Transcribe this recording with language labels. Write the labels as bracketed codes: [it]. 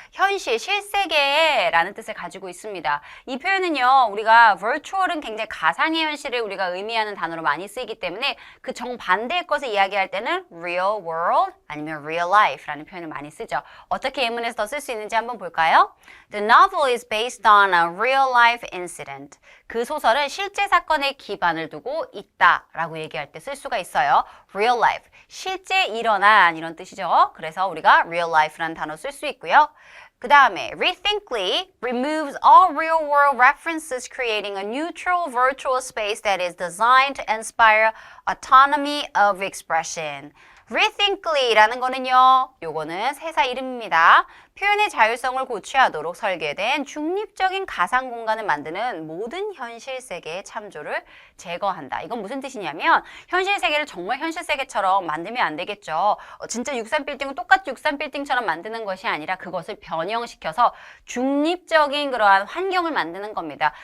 [ko] 현실, 실세계라는 뜻을 가지고 있습니다. 이 표현은요, 우리가 virtual은 굉장히 가상의 현실을 우리가 의미하는 단어로 많이 쓰이기 때문에 그 정반대의 것을 이야기할 때는 real world 아니면 real life라는 표현을 많이 쓰죠. 어떻게 예문에서 더 쓸 수 있는지 한번 볼까요? [en] The novel is based on a real life incident. [ko] 그 소설은 실제 사건에 기반을 두고 있다라고 얘기할 때 쓸 수가 있어요. real life, 실제 일어난 이런 뜻이죠. 그래서 우리가 real life라는 단어 쓸 수 있고요. 그 다음에 [en] rethinkly removes all real-world references, creating a neutral virtual space that is designed to inspire autonomy of expression. [ko] rethinkly라는 거는요, 요거는 회사 이름입니다. 표현의 자율성을 고취하도록 설계된 중립적인 가상 공간을 만드는 모든 현실 세계의 참조를 제거한다. 이건 무슨 뜻이냐면 현실 세계를 정말 현실 세계처럼 만들면 안 되겠죠. 진짜 63빌딩을 똑같이 63빌딩처럼 만드는 것이 아니라 그것을 변형시켜서 중립적인 그러한 환경을 만드는 겁니다.